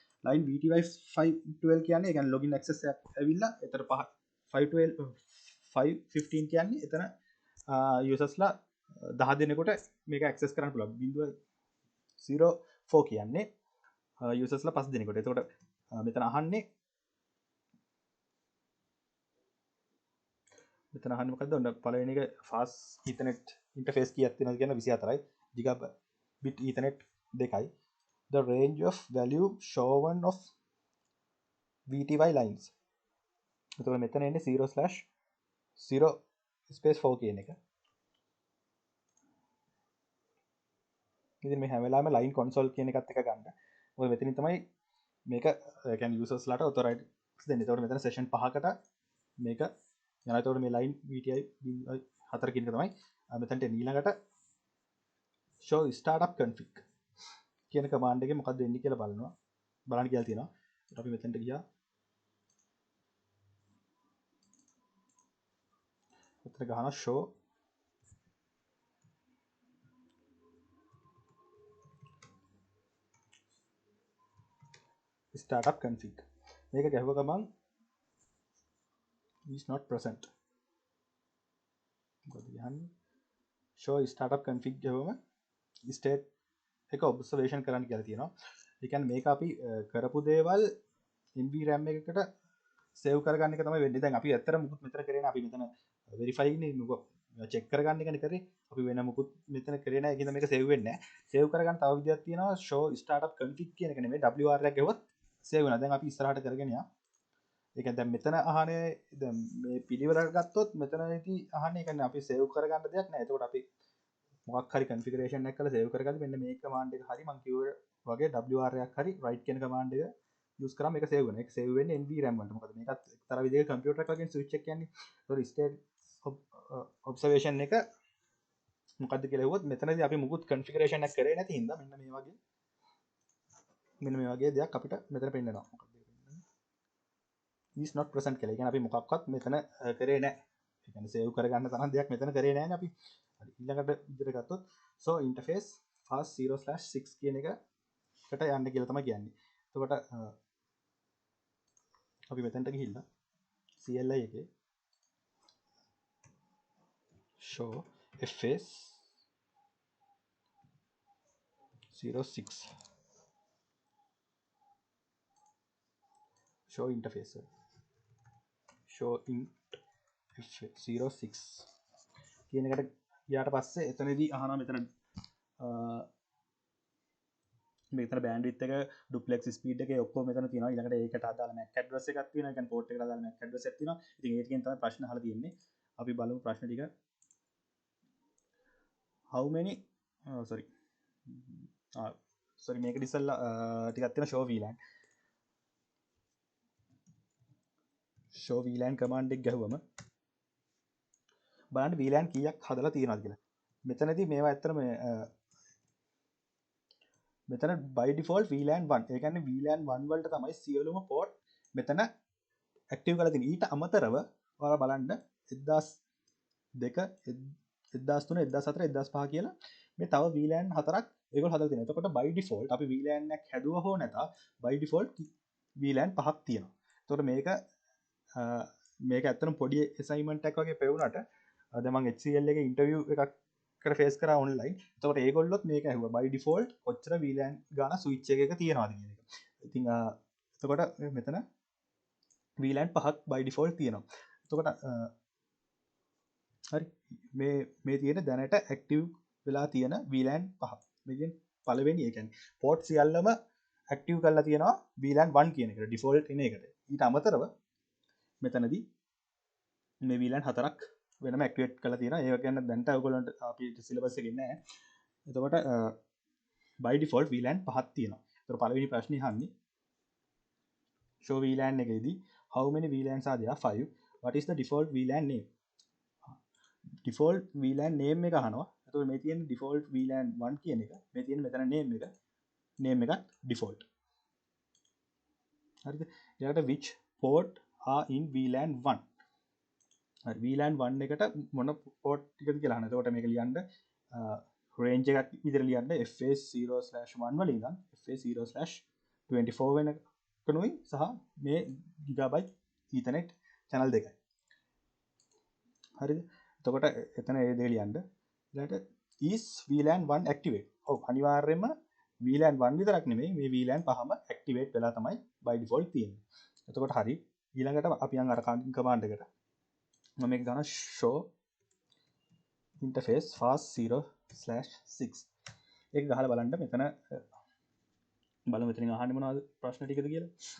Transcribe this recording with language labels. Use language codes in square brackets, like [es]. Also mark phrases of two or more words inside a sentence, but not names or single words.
[en] line VTY 512 [si] කියන්නේ ඒ කියන්නේ [en] login access [si] එකක් ඇවිල්ලා එතන 512 515 කියන්නේ එතන users ලා 10 දෙනෙකුට මේක access කරන්න පුළුවන්. 0.04 කියන්නේ users ලා 5 දෙනෙකුට. එතකොට මෙතන අහන්නේ මොකද්ද? ඔන්න පළවෙනි එක [en] fast ethernet interface [si] කීයක් තියෙනවද කියන 24යි. [en] gigabit ethernet 2යි. the range of value shown of VTY lines. [si] එතකොට මෙතන එන්නේ 0/0 කියන එක. ඉතින් මේ හැම වෙලාවෙම [en] line console [si] කියන එකත් එක ගන්න. මොකද මෙතනින් තමයි මේක කියන්නේ users ලාට authorize දෙන්නේ. එතකොට මෙතන session 5කට මේක යනවා. එතකොට මේ [en] line VTY 4 [si] කියන එක තමයි මෙතනට ඊළඟට [en] show startup config [si] කියන command එකේ මොකක්ද වෙන්නේ කියලා බලන්න කියලා තියෙනවා. අපි මෙතනට ගියා. මෙතන ගහනවා [en] show startup config. [si] මේක ගැහුව ගමන් [en] is not present. [si] මොකද කියන්නේ? [en] show startup config [si] ගහුවම state එක observation කරන්න කියලා තියෙනවා. ඒ කියන්නේ මේක අපි කරපු දේවල් NVRAM එකකට save කරගන්න එක තමයි වෙන්නේ. දැන් අපි ඇත්තට මුකුත් මෙතන කරේ නැහැ. අපි මෙතන verify නේ check කරගන්න එකනේ කරේ. අපි වෙන මුකුත් මෙතන කරේ නැහැ. ඒකින්ද මේක save වෙන්නේ නැහැ. save කරගන්න තව විදියක් තියෙනවා [en] show startup config [si] කියන එක නෙමෙයි WR එකක් ගෙවුවොත් save වෙනවා. දැන් අපි ඉස්සරහට කරගෙන යනවා. ඒ කියන්නේ දැන් මෙතන අහන්නේ දැන් මේ පිළිවෙලට ගත්තොත් මෙතනදී අහන්නේ ඒ කියන්නේ අපි save කරගන්න දෙයක් නැහැ. එතකොට අපි මොකක් හරි configuration එකක් කරලා save කරගන්න මෙන්න මේ command එක හරි මම කිව්ව වගේ WR එකක් හරි write කියන command එක use කරාම මේක save වෙනවා. ඒක save වෙන්නේ NVRAM වලට. මොකද මේකත් එක්තරා විදිහක computer එකක් වගේ switch එක කියන්නේ. ඒතකොට [en] state observation [si] එක මොකද්ද කියලා හෙව්වොත් මෙතනදී අපි මුකුත් configuration එකක් කරේ නැති හින්දා මෙන්න මේ වගේ දෙයක් අපිට මෙතන පෙන්නනවා. මොකක්ද [en] is not present [si] කියලා. ඒ කියන්නේ අපි මොකක්වත් මෙතන කරේ නැහැ. ඒ කියන්නේ save කරගන්න තරම් දෙයක් මෙතන කරේ නැහැ නේ අපි. හරි ඊළඟට විදිහට ගත්තොත් [en] so interface fast 0/6 [si] කියන එකකට යන්න කියලා තමයි කියන්නේ. එතකොට අපි මෙතනට ගිහිල්ලා [en] CLI එකේ show fs 06 show interface show int f06 [si] කියන එකට ගියාට පස්සේ එතනදී අහනවා මෙතන bandwidth එක duplex speed එක ඔක්කොම මෙතන තියෙනවා. ඊළඟට ඒකට අදාළ [en] MAC address [si] එකක් තියෙනවා. ඒ කියන්නේ port එකට අදාළ [en] MAC address [si] එකක් තියෙනවා. ඉතින් ඒකෙන් තමයි ප්‍රශ්න අහලා තියෙන්නේ. අපි බලමු ප්‍රශ්න ටික. [en] how many sorry [si] මේක ඉස්සෙල්ලා ටිකක් තියෙන [en] show VLAN show VLAN command [si] එක ගැහුවම බලන්න VLAN කීයක් හදලා තියෙනවද කියලා. මෙතනදී මේවා ඇත්තටම මෙතන [en] by default VLAN 1 [si] ඒ කියන්නේ VLAN 1 වලට තමයි සියලුම port මෙතන active කරලා තියෙන්නේ. ඊට අමතරව ඔයාලා බලන්න 1002 1003 1004 1005 කියලා මේ තව VLAN හතරක් ඒගොල්ලෝ හදලා තියෙනවා. එතකොට [en] by default [si] අපි VLAN එකක් හැදුවා හෝ නැතා [en] by default VLAN [si] පහක් තියෙනවා. එතකොට මේක ඇත්තටම පොඩි assignment එකක් වගේ පෙවුනට අද මම HCL එකේ interview එකක් කර ෆේස් කරා online. එතකොට ඒගොල්ලොත් මේක ඇහුවා [en] by default [si] කොච්චර VLAN ගාන switch එකක තියෙනවද කියන එක. ඉතින් එතකොට මෙතන VLAN පහක් [en] by default [si] තියෙනවා. එතකොට හරි මේ තියෙන දැනට ඇක්ටිව් වෙලා තියෙන VLAN පහ. මේකෙන් පළවෙනි ඒ කියන්නේ port සියල්ලම ඇක්ටිව් කරලා තියෙනවා VLAN 1 කියන එකට ඩිෆෝල්ට් එන එකට. ඊට අමතරව මෙතනදී මේ VLAN හතරක් වෙනම ඇක්ටිවේට් කරලා තියෙනවා. ඒක ගැන දැන්ට ඔයගොල්ලන්ට අපි සිලබස් එකේ ඉන්නේ නැහැ. එතකොට [en] by default VLAN [si] පහක් තියෙනවා. ඒතර පළවෙනි ප්‍රශ්නේ අහන්නේ [en] show VLAN එකේදී how many VLANs are there? 5. What is the default VLAN name? default VLAN name [si] එක අහනවා. එතකොට මේ තියෙන [en] default VLAN 1 [si] කියන එක. මේ තියෙන මෙතන name එක default. හරිද? ඊළඟට [en] which port are in VLAN 1? [si] හරි VLAN 1 එකට මොන port ටිකද කියලා අහනවා. එතකොට මේක ලියන්න range එකක් විතර ලියන්න FA0/1 වල ඉඳන් FA0/24 වෙනකනුයි සහ මේ [en] gigabyte ethernet channel [si] දෙකයි. හරිද? එතකොට එතන ඒ දේ ලියන්න. [en] ඊළඟට is VLAN 1 activate? [si] ඔව් අනිවාර්යයෙන්ම VLAN 1 විතරක් නෙමෙයි මේ VLAN පහම activate වෙලා තමයි [en] by default [si] තියෙන්නේ. එතකොට හරි ඊළඟට අපි යන් අර command එකට. මම මේක ගන්න [en] show interface fast 0/6. [si] ඒක ගහලා බලන්න මෙතන බලමු මෙතනින් අහන්නේ මොනවද ප්‍රශ්න ටිකද කියලා.